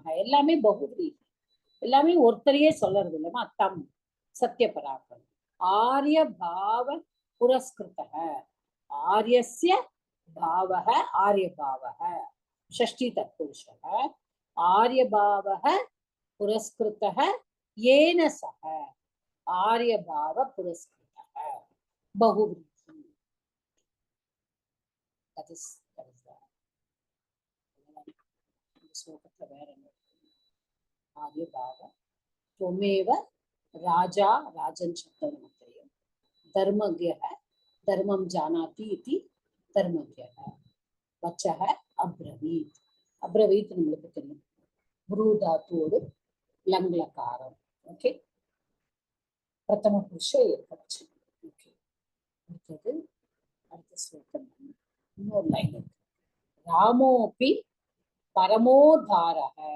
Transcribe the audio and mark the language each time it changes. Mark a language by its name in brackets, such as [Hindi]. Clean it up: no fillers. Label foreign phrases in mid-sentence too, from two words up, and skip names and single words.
[Tamil] எல்லாமே பகுதி, எல்லாமே ஒருத்தரையே சொல்றது இல்லமா. [Sanskrit] तं सत्य पराक्रमम्. आर्य भाव पुरस्कृत, आर्यस्य भावः आर्य भावः षष्ठी तत्पुरुषः. आर्य भावः पुरस्कृत येन सह आर्य भाव पुरस्कृतः बहुव्रीहि. [English] that is [Tamil] श्लोकத்துல வேற என்ன? [Sanskrit] आर्य भाव त्वमेव राजा, [Tamil] राजन शब्दம் நமக்கு தெரியும். [Sanskrit] धर्मज्ञः धर्मं जानाति इति धर्मज्ञः. वचः अब्रवीत्, अब्रवीत् [Tamil] நம்மளுக்கு தெரியும், ப்ரூ தாத்துவோடு லங்லகாரம். ஓகே, பிரதம புருஷ ஏகவச்சனம். ஓகே, அடுத்தது அடுத்த ஸ்லோகம் இன்னொரு லைன் இருக்கு. [Sanskrit] रामोऽपि परमोदारः.